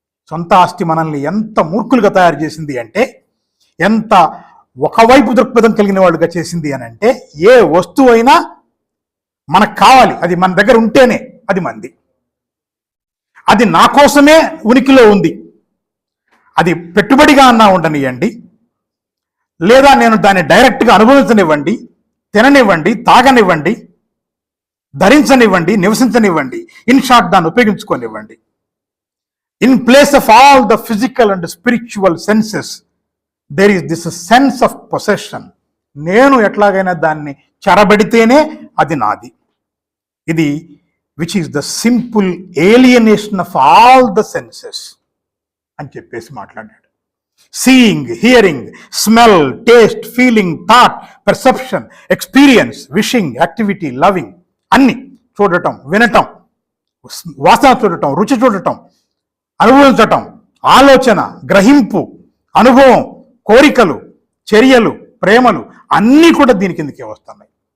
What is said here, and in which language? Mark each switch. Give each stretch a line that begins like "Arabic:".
Telugu: సొంత ఆస్తి మనల్ని ఎంత మూర్ఖులుగా తయారు చేసింది అంటే, ఎంత ఒకవైపు దృక్పథం కలిగిన వాళ్ళుగా చేసింది అని అంటే, ఏ వస్తువు అయినా మనకు కావాలి, అది మన దగ్గర ఉంటేనే అది మంది, అది నా కోసమే ఉనికిలో ఉంది, అది పెట్టుబడిగా అన్నా ఉండనివ్వండి, లేదా నేను దాన్ని డైరెక్ట్గా అనుభవించనివ్వండి, తిననివ్వండి, తాగనివ్వండి, ధరించనివ్వండి, నివసించనివ్వండి,
English: in short
Telugu: దాన్ని ఉపయోగించుకోనివ్వండి.
English: In place of all the physical and spiritual senses, there is this sense of possession.
Telugu: నేను ఎట్లాగైనా దాన్ని చెరబడితేనే అది నాది. ఇది
English: which is the simple alienation of all the senses
Telugu: అని చెప్పేసి మాట్లాడాడు.
English: Seeing, hearing, smell, taste, feeling, thought, perception, experience, wishing, activity, loving,
Telugu: అన్ని చూడటం, వినటం, వాసన చూడటం, రుచి చూడటం, అనుభవించటం, ఆలోచన, గ్రహింపు, అనుభవం, కోరికలు, చర్యలు, ప్రేమలు అన్నీ కూడా దీని కిందకే వస్తున్నాయి.